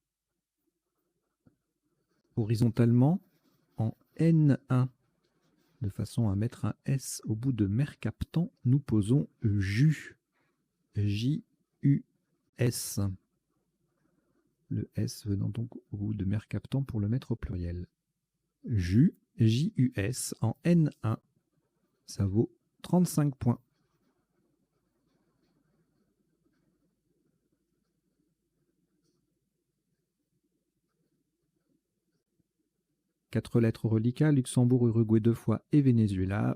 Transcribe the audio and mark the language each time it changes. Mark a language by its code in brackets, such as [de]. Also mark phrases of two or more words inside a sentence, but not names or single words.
[fr] Horizontalement en N1. De façon à mettre un S au bout de Mercaptan, nous posons JU. J-U-S. Le S venant donc au bout de Mercaptan pour le mettre au pluriel. JU, J-U-S en N1. Ça vaut 35 points. Quatre lettres au reliquat, Luxembourg, Uruguay 2 fois et Venezuela.